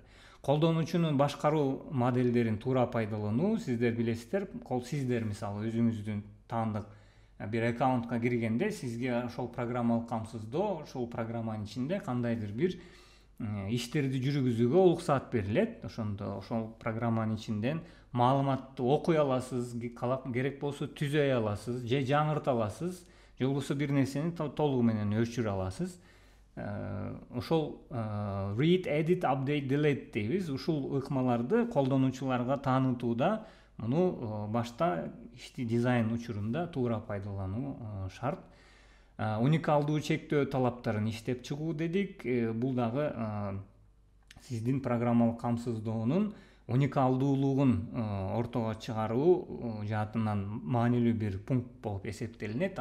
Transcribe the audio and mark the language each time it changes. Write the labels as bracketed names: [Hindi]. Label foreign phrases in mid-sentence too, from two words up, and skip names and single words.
[Kyrgyz] Колдонуучунун башкаруу модельдерин туура пайдалануу, сиздер билесиздер, сиздер мисалы өзүңүздүн таандык бир аккаунтка киргенде сизге ошол программалык камсыздоо, ошол программанын ичинде кандайдыр бир иштерди жүргүзүүгө уруксаат берилет. Ошондо ошол программанын ичинден маалыматты окуй аласыз, керек болсо түзөй аласыз, же жаңырта аласыз, же болбосо бир нерсени толугу менен өчүрө аласыз. Ошол [English] read, edit, update, delete [Kyrgyz] дейбиз. Ушул ыкмаларды колдонуучуларга таанытууда муну башта ишти дизайн учурунда туура пайдалануу шарт. Уникалдуу чектөө талаптарын иштеп чыгуу дедик. Бул дагы сиздин программалык камсыздоонун уникалдуулугун ортого чыгаруу жаатынан маанилүү бир пункт болуп эсептелинет.